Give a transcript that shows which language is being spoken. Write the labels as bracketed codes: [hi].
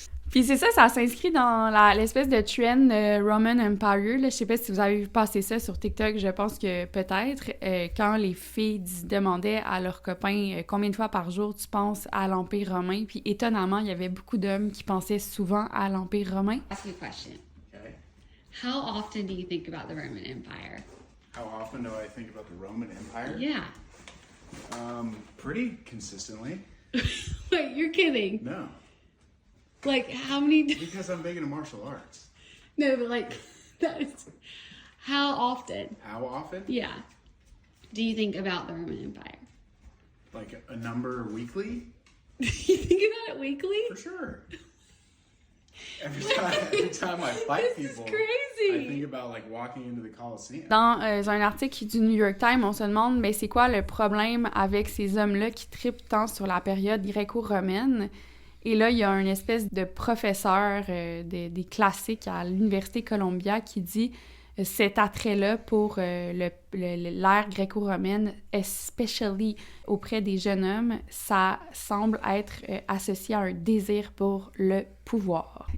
[fr] Puis c'est ça, ça s'inscrit dans l'espèce de trend Roman Empire. Là. Je sais pas si vous avez vu passer ça sur TikTok, je pense que peut-être. Quand les filles demandaient à leurs copains combien de fois par jour tu penses à l'Empire romain, puis étonnamment, il y avait beaucoup d'hommes qui pensaient souvent à l'Empire romain. [en] Ask me a question. Okay. How often do you think about the Roman Empire? How often do I think about the Roman Empire? Yeah. Pretty consistently. Wait, you're kidding? No. Like, how many... Because I'm big into martial arts. No, but like, that is... How often? How often? Yeah. Do you think about the Roman Empire? Like a number weekly? You think about it weekly? For sure. Every time I fight people, crazy. I think about like walking into the Coliseum. [fr] Dans un article du New York Times, on se demande mais c'est quoi le problème avec ces hommes-là qui trippent tant sur la période gréco-romaine. Et là, il y a une espèce de professeur des classiques à l'Université Columbia qui dit cet attrait-là pour l'ère gréco-romaine, [en] especially [fr] auprès des jeunes hommes, ça semble être associé à un désir pour le pouvoir.